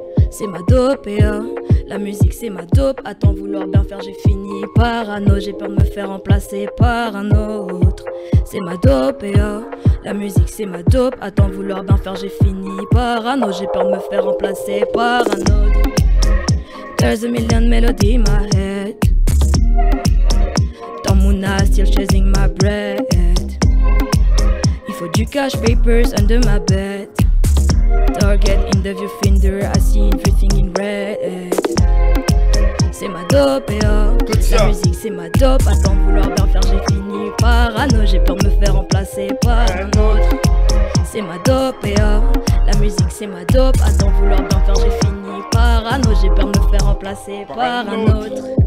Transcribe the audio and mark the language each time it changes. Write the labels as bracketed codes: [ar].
[fr] C'est ma dope et la musique c'est ma dope. À t'en vouloir bien faire j'ai fini parano. J'ai peur de me faire remplacer par un autre. C'est ma dope et la musique c'est ma dope. À t'en vouloir bien faire j'ai fini parano. J'ai peur de me faire remplacer par un autre. [en] There's a million melody in my head. [fr] Dans mon âme [en] still chasing my bread. [fr] Il faut du cash, [en] papers under my bed. Target end of your finger, I see everything in red. [fr] C'est ma dope et la musique c'est ma dope. À t'en vouloir bien faire j'ai fini parano. J'ai peur de me faire remplacer par un autre. C'est ma dope et la musique c'est ma dope. À t'en vouloir bien faire j'ai fini parano. J'ai peur de me faire remplacer par un autre.